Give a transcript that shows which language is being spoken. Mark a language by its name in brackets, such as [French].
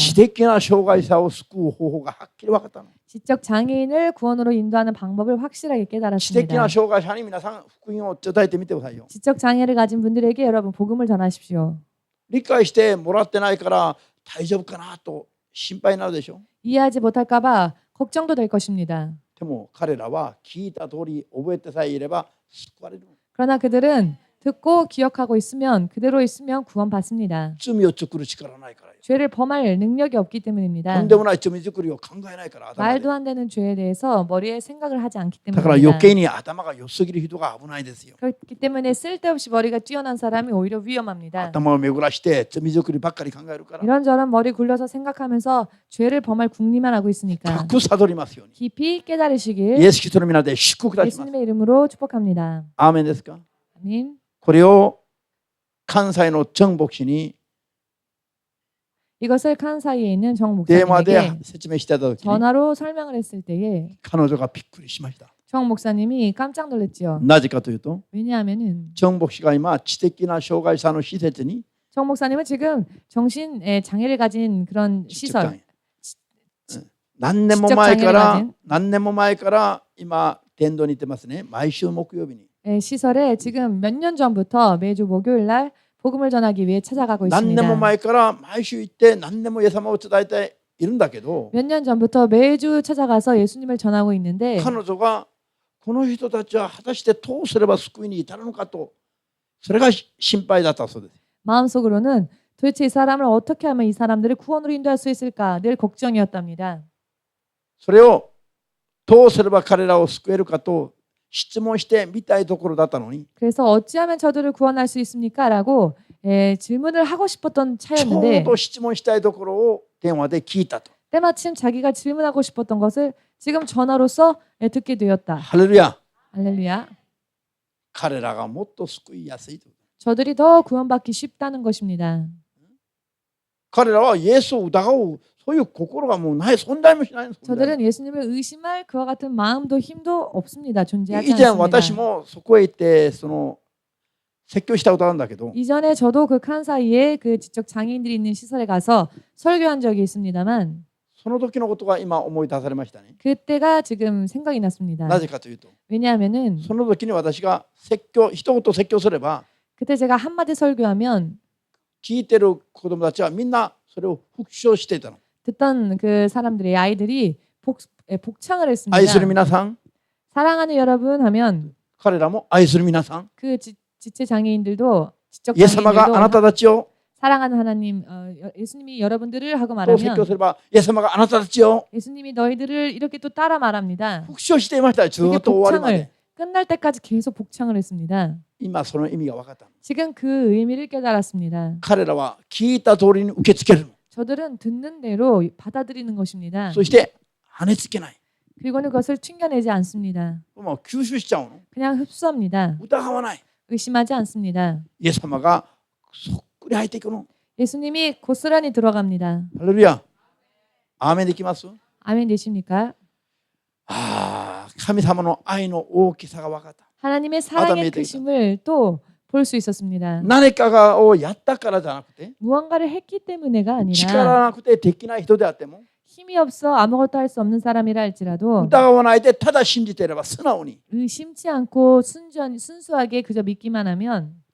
[Japanese] 知的な障害者を救う方法がはっきり分かったの。 [Korean] 지적 장애인을 구원으로 인도하는 방법을 확실하게 [Japanese] 知的 [Korean] 깨달았습니다. [Japanese] な障害者に皆さん福音を伝えてみてくださいよ。 [Korean] 지적 장애를 가진 분들에게 여러분 복음을 전하십시오. [Japanese] 理解してもらってないから大丈夫かなと心配になるでしょ。 [Korean] 이해하지 못할까 봐 걱정도 될 것입니다. [Japanese] でも彼らは聞いた通り覚えてさえいれば救われる。 [Korean] 그러나 그들은 듣고 기억하고 있으면 그대로 있으면 구원받습니다. [Japanese] 罪を作る力ないからよ。 [Korean] 죄를 범할 능력이 없기 [Japanese] と [Korean] 때문입니다. [Japanese] んでもない罪作りを考えないから頭で。 [Korean] 말도 안 되는 죄에 대해서 머리에 생각을 하지 않기 [Japanese] だから余計に頭が良すぎる人が危ないですよ。 [Korean] 그렇기 때문에 쓸데없이 머리가 뛰어난 사람이 오히려 위험합니다. [Japanese] 頭を巡らして罪作りばっかり考えるから [Korean] 이런저런 머리 굴려서 생각하면서 죄를 범할 궁리만 하고 있으니까 [Japanese] 深く悟りますように。 [Korean] 깊이 [Japanese] イ [Korean] 깨달으시길 [Japanese] エス・キリストの皆で祝福いたします。 [Korean] 예수님의 이름으로 축복합니다. [Japanese] アーメンですか？ [Korean] 아멘. [Japanese] これを関西の정牧師に [Korean] 이것을 칸사이에 있는 정 [Japanese] 電話で [Korean] 목사님에게 [Japanese] 説明していた時に [Korean] 전화로 설명을 했을 때에 [Japanese] 彼女がびっくりしました。 [Korean] 정 목사님이 깜짝 놀랐지요. [Japanese] なぜかというと [Korean] 왜냐하면은 [Japanese] 정牧師が今知的な障害者の施設に 정 목사님은 지금 정신의 장애를 가진 그런 시설, 何年も前から今伝道に行ってますね。毎週木曜日に [Korean] 시설에 지금 몇 년 전부터 매주 목요일 날 복음을 전하기 위해 찾아가고 [Japanese] 何年も [Korean] 있습니다. [Japanese] 前から毎週行って何年もイエス様を伝えているんだけど [Korean] 몇 년 전부터 매주 찾아가서 예수님을 전하고 있는데 [Japanese] 彼女がこの人たちは果たしてどうすれば救いに至るのかとそれが心配だったそうです。 [Korean] 마음속으로는 도대체 이 사람을 어떻게 하면 이 사람들을 구원으로 인도할 수 있을까 늘 걱정이었답니다. [Japanese] それをどうすれば彼らを救えるかと質問してみたいところだったのに [Korean] 그래서 어찌하면 저들을 구원할 수 있습니까? 라고 질문을 하고 싶었던 [Japanese] ちょう [Korean] 차였는데 [Japanese] ど質問したいところを電話で聞いたと。 [Korean] 때마침 자기가 질문하고 싶었던 것을 지금 전화로서 듣게 되었다. [Japanese] ハレルヤ。 [Korean] 할렐루야. [Japanese] 彼らがもっと救いやすいと。 [Korean] 저들이 더 구원받기 쉽다는 것입니다. [Japanese] 彼らはイエスを疑うそういう心がもうない存在もしないんです。 [Korean] 저들은 예수님을 의심할 그와 같은 마음도 힘도 없습니다. 존재하지 [Japanese] 以前私 [Korean] 않습니다. [Japanese] もそこへ行ってその説教したことあるんだけど [Korean] 이전에 저도 그 칸사이에 그 지적 장애인들이 있는 시설에 가서 설교한 적이 있습니다만 [Japanese] その時のことが今思い出されましたね。 [Korean] 그때가 지금 생각이 났습니다. [Japanese] なぜかというと [Korean] 왜냐하면은 [Japanese] その時に私が説教一言説教すれば [Korean] 그때 제가 한마디 설교하면 [Japanese] 聞いてる子供たちはみんなそれを復唱していたの。 [Korean] 듣던 그 사람들의 아이들이 복창을 했습니다. [Japanese] 愛する皆さん [Korean] 사랑하는 여러분 하면 [Japanese] 彼らも愛する皆さん [Korean] 그 지체 장애인들도 지적 [Japanese] イエス様があな [Korean] 장애인들도 [Japanese] たたちを [Korean] 사랑하는 하나님 예수님이 여러분들을 하고 [Japanese] と説教 [Korean] 말하면 [Japanese] すればイエス様があなたたちを [Korean] 예수님이 너희들을 이렇게 또 따라 말합니다. [Japanese] 復唱していましたよ。ずっと終わりまで。 [Korean] 끝날 때까지 계속 복창을 했습니다. [Japanese] 今その意味が分かった。 [Korean] 지금 그 의미를 깨달았습니다. [Japanese] 彼らは聞いた通りに受け付ける。 [Korean] 저들은 듣는 대로 받아들이는 것입니다. [Japanese] そして跳ねつけない。 [Korean] 그리고는 그것을 튕겨내지 않습니다. [Japanese] もう吸収しちゃうの。 [Korean] 그냥 흡수합니다. [Japanese] 疑わない。 [Korean] 의심하지 않습니다. [Japanese] イエス様がそっくり入っていくの。 [Korean] 예수님이 고스란히 들어갑니다. [Japanese] ハレルヤ。アーメンできます？ [Korean] 아멘 되십니까? [Japanese] 神様の愛の大きさが分かった。 [Korean] 하나님의 사랑의 크심을 또 볼 수 있었습니다. [Japanese] 何かをやったからじゃなくて、 [Korean] 무언가를 했기 때문에가 [Japanese] 力 [Korean] 아니라 [Japanese] なくてできない人であっても、 [Korean] 힘이 없어 아무것도 할 수 없는 사람이라 할지라도 [Japanese] 疑わないでただ信じていれば素直に [Korean] 의심치 않고 순수하게 그저 믿기만 하면